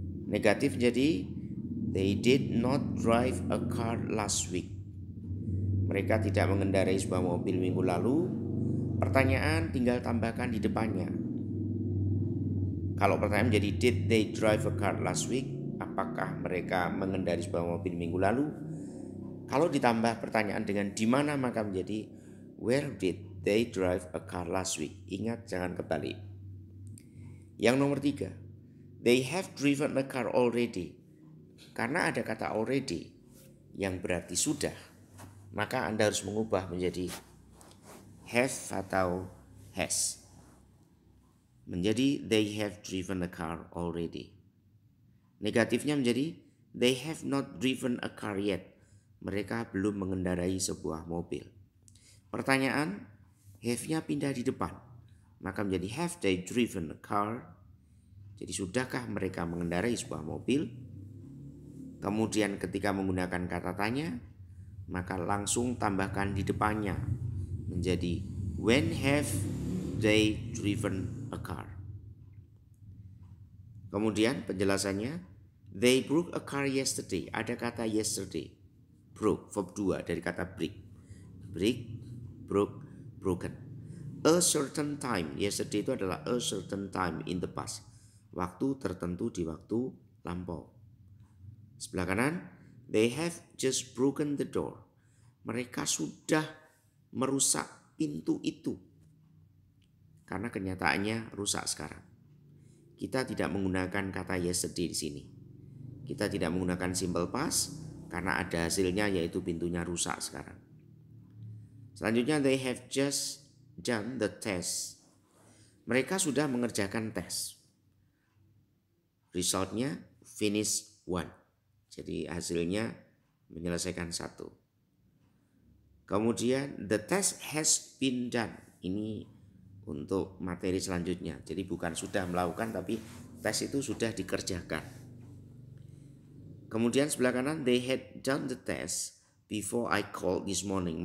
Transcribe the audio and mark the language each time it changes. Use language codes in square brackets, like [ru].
[id] Negatif jadi [en] they did not drive a car last week. [id] Mereka tidak mengendarai sebuah mobil minggu lalu. Pertanyaan tinggal tambahkan di depannya. Kalau pertanyaan menjadi [en] did they drive a car last week? [id] Apakah mereka mengendarai sebuah mobil minggu lalu? Kalau ditambah pertanyaan dengan di mana maka menjadi [en] where did they drive a car last week? [id] Ingat, jangan kebalik. Yang nomor 3, [en] they have driven a car already. [id] Karena ada kata already yang berarti sudah, maka Anda harus mengubah menjadi have atau has. Menjadi [en] they have driven a car already. [id] Negatifnya menjadi [en] they have not driven a car yet. [id] Mereka belum mengendarai sebuah mobil. Pertanyaan, have-nya pindah di depan. Maka menjadi [en] have they driven a car? [id] Jadi sudahkah mereka mengendarai sebuah mobil? Kemudian ketika menggunakan kata tanya, maka langsung tambahkan di depannya. Menjadi [en] when have they driven a car? [id] Kemudian penjelasannya, [en] they broke a car yesterday. [id] Ada kata yesterday. Broke, verb 2 dari kata break. [en] Break, broke, broken. A certain time. Yesterday [id] itu adalah [en] a certain time in the past. [id] Waktu tertentu di waktu lampau. Sebelah kanan, [en] they have just broken the door. [id] Mereka sudah merusak pintu itu. Karena kenyataannya rusak sekarang. Kita tidak menggunakan kata yesterday di sini. Kita tidak menggunakan simple past karena ada hasilnya yaitu pintunya rusak sekarang. Selanjutnya [en] they have just done the test. [id] Mereka sudah mengerjakan tes. Resultnya finish 1. Jadi hasilnya menyelesaikan 1. Kemudian [en] the test has been done. [id] Ini untuk materi selanjutnya. Jadi bukan sudah melakukan tapi tes itu sudah dikerjakan. Kemudian sebelah kanan [en] they had done the test before I called this morning.